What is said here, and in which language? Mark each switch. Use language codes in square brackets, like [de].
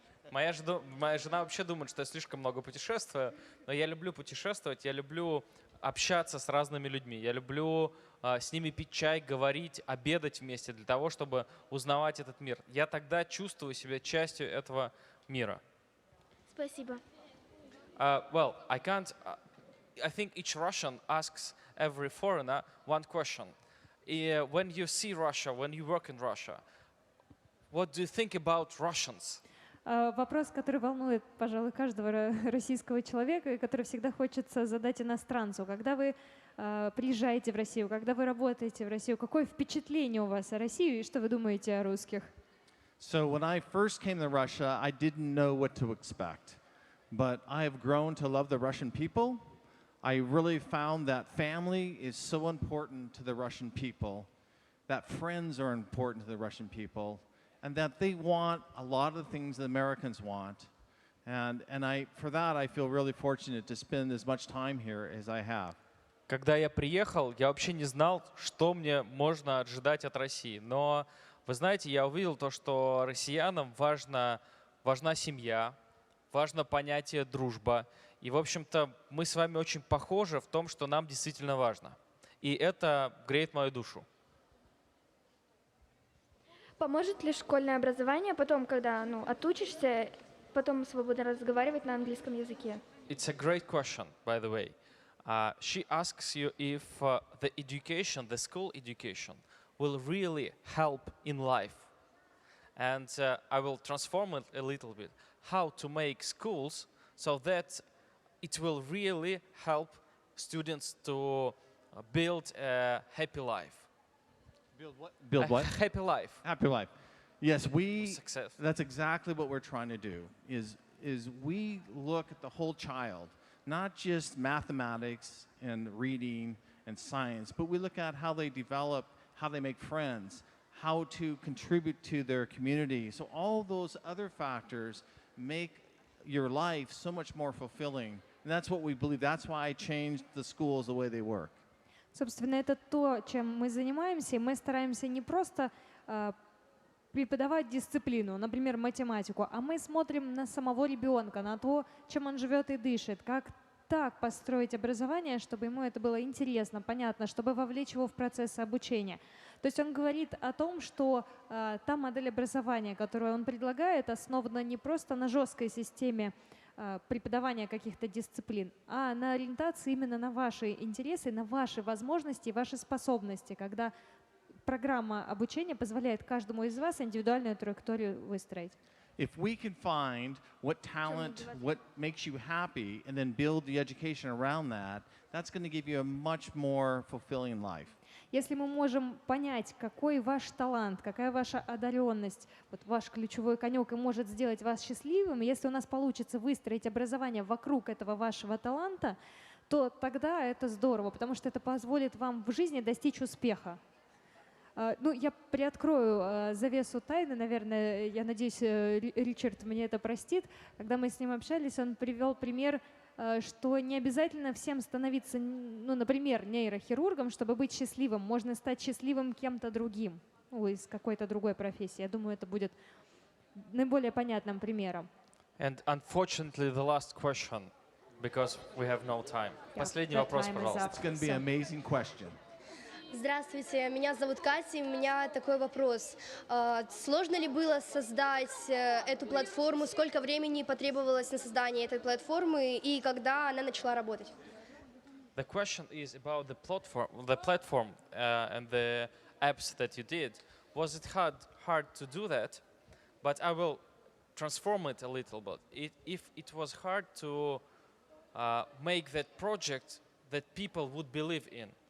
[ru] Моя жена вообще думает, что я слишком много путешествую, но я люблю путешествовать, я люблю общаться с разными людьми, я люблю с ними пить чай, говорить, обедать вместе для того, чтобы узнавать этот мир. Я тогда чувствую себя частью этого мира. Спасибо. [en] Well, I think each Russian asks every foreigner one question. When you see Russia, when you work in Russia, what do you think about Russians? [ru] Вопрос, который волнует, пожалуй, каждого российского человека и который всегда хочется задать иностранцу. Когда вы приезжаете в Россию, когда вы работаете в Россию, какое впечатление у вас о России и что вы думаете о русских? [en] So when I first came to Russia, I didn't know what to expect. But I have grown to love the Russian people. I really found that family is so important to the Russian people, that friends are important to the Russian people, and that they want a lot of the things that Americans want. And for that, I feel really fortunate to spend as much time here as I have. [ru] Когда я приехал, я вообще не знал, что мне можно ожидать от России. Но, вы знаете, я увидел то, что россиянам важна семья, важно понятие дружба. И, в общем-то, мы с вами очень похожи в том, что нам действительно важно. И это греет мою душу. Поможет ли школьное образование потом, когда отучишься, потом свободно разговаривать на английском языке? [en] It's a great question, by the way. She asks you if the education, the school education, will really help in life. And I will transform it a little bit. How to make schools so that it will really help students to build a happy life. Build what? Build what? Happy life. Happy life. Yes, Success. That's exactly what we're trying to do, is we look at the whole child, not just mathematics and reading and science, but we look at how they develop, how they make friends, how to contribute to their community. So all those other factors make your life so much more fulfilling. And that's what we believe. That's why I changed the schools the way they work. [ru] Собственно, это то, чем мы занимаемся. Мы стараемся не просто преподавать дисциплину, например, математику, а мы смотрим на самого ребенка, на то, чем он живет и дышит, как так построить образование, чтобы ему это было интересно, понятно, чтобы вовлечь его в процесс обучения. То есть он говорит о том, что та модель образования, которую он предлагает, основана не просто на жесткой системе преподавания каких-то дисциплин, а на ориентации именно на ваши интересы, на ваши возможности и ваши способности, когда программа обучения позволяет каждому из вас индивидуальную траекторию выстроить. [en] If we can find what talent, what makes you happy, and then build the education around that, that's going to give you a much more fulfilling life. [ru] Если мы можем понять, какой ваш талант, какая ваша одаренность, вот ваш ключевой конек и может сделать вас счастливым, если у нас получится выстроить образование вокруг этого вашего таланта, то тогда это здорово, потому что это позволит вам в жизни достичь успеха. Ну, я приоткрою завесу тайны, наверное, я надеюсь, Ричард мне это простит. Когда мы с ним общались, он привел пример, что не обязательно всем становиться, ну, например, нейрохирургом, чтобы быть счастливым. Можно стать счастливым кем-то другим, ну, из какой-то другой профессии. Я думаю, это будет наиболее понятным примером. [en] And unfortunately, the last question, because we have no time. [ru] Последний вопрос, пожалуйста. [en] It's going to be an amazing question. [ru] Здравствуйте, меня зовут Катя, и у меня такой вопрос. Сложно ли было создать эту платформу? Сколько времени потребовалось на создание этой платформы и когда она начала работать? [en] The question is about the platform and the apps that you did. Was it hard to do that? But I will transform it a little bit. If it was hard to make that project that people would believe in.